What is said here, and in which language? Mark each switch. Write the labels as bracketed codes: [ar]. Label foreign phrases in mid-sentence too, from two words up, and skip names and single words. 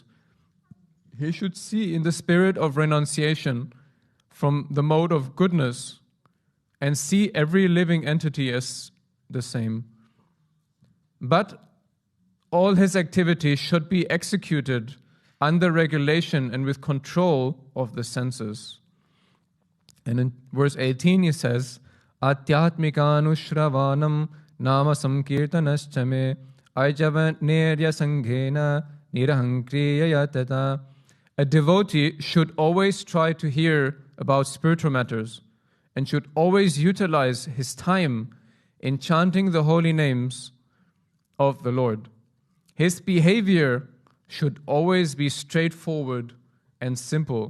[en] He should see in the spirit of renunciation from the mode of goodness and see every living entity as the same. But all his activities should be executed under regulation and with control of the senses. And in verse 18 he says, [sa] Atyatmikanushravanam nama samkirtanascha me ajavanerya sanghena nirahang kriyaya tata. [en] A devotee should always try to hear about spiritual matters and should always utilize his time in chanting the holy names of the Lord. His behavior should always be straightforward and simple.